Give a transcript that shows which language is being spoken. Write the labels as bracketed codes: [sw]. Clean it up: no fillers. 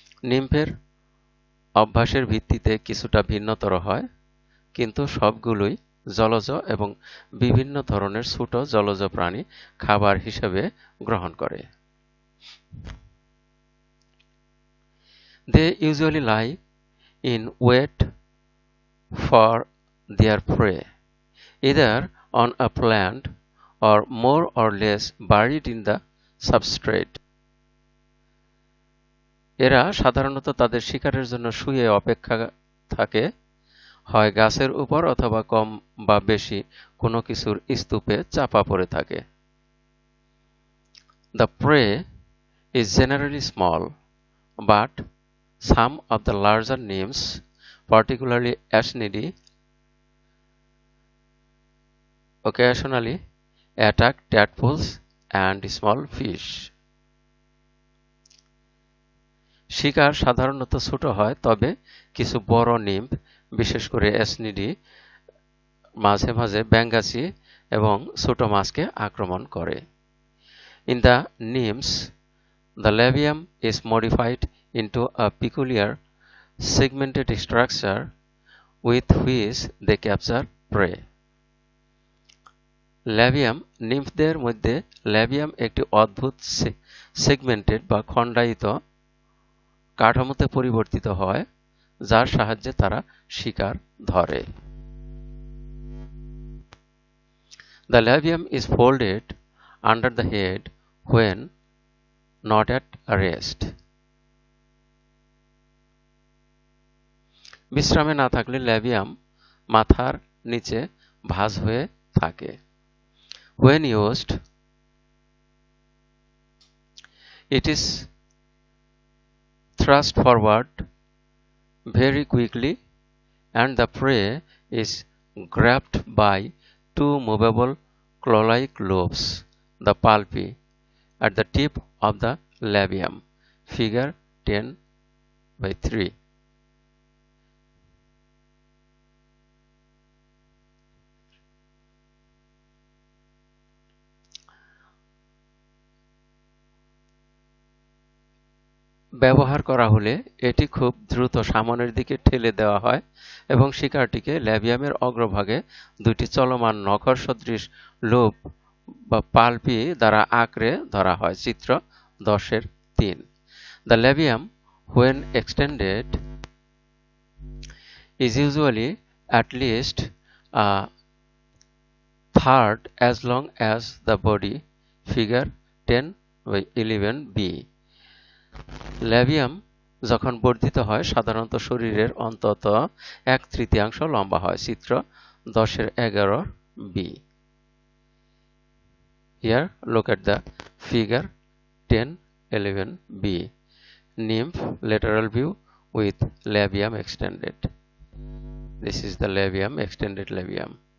[bn] নিম্ফের অভ্যাসের ভিত্তিতে কিছুটা ভিন্নতর হয়, কিন্তু সবগুলোই জলজ এবং বিভিন্ন ধরনের ছোট জলজ প্রাণী খাবার হিসেবে গ্রহণ করে। [en] They usually lie in wait for their prey, either on a plant or more or less buried in the substrate. [bn] এরা সাধারণত তাদের শিকারের জন্য শুয়ে অপেক্ষা থাকে, হয় গাছের উপর অথবা কম বা বেশি কোনো কিছুর স্তূপে চাপা পড়ে থাকে। [en] The prey is generally small, but some of the larger nymphs, particularly Asnidae, occasionally attack tadpoles and small fish. [bn] শিকার সাধারণত ছোট হয়, তবে কিছু বড় নিম্ফ, বিশেষ করে অ্যাসনিডি, মাঝে মাঝে ব্যাঙাচি এবং ছোট মাছকে আক্রমণ করে। [en] In the nymphs, the labium is modified into a peculiar segmented structure with which they capture prey. [bn] Labium নিম্ফদের মধ্যে ল্যাবিয়াম একটি অদ্ভুত সেগমেন্টেড বা খণ্ডায়িত কাঠামোতে পরিবর্তিত হয় যার সাহায্যে তারা শিকার ধরে। [en] The labium is folded under the head when not at rest. [bn] বিশ্রামে না থাকলে ল্যাবিয়াম মাথার নিচে ভাঁজ হয়ে থাকে। [en] When used, it is thrust forward very quickly and the prey is grabbed by two movable claw-like lobes, the palpi, at the tip of the labium. Figure 10/3. [bn] ব্যবহার করা হলে এটি খুব দ্রুত সামনের দিকে ঠেলে দেওয়া হয় এবং শিকারটিকে ল্যাবিয়ামের অগ্রভাগে দুটি চলমান নখর সদৃশ লোব বা পালপি দ্বারা আঁকড়ে ধরা হয়। চিত্র 10/3। [en] The labium, when extended, is usually at least a third as long as the body. Figure 10/11b. [bn] Labium যখন বর্ধিত হয় সাধারণত শরীরের অন্তত 1/3 লম্বা হয়। চিত্র 10/11b. [en] Here look at the figure 10/11b. Nymph lateral view with labium extended. This is the labium, extended labium.